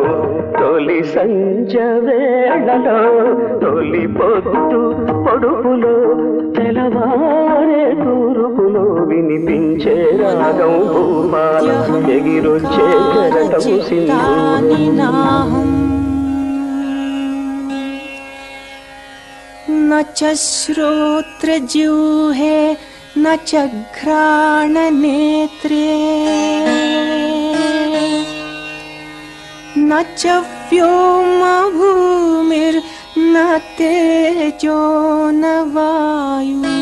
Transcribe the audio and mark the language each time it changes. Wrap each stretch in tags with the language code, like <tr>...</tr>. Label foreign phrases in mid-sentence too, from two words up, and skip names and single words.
<te>తొలి సంజ వేళలో తొలి పొద్దు పొడుపులో తెలవారే తూర్పులో వినిపించే రాగం భూపాలం, ఎగిరొచ్చే కెరటం సింధూరం.</te> <sa>न च श्रोत्रजिह्वे न च घ्राणनेत्रे न च व्योमा भूमिर्न तेजो न वायु</sa>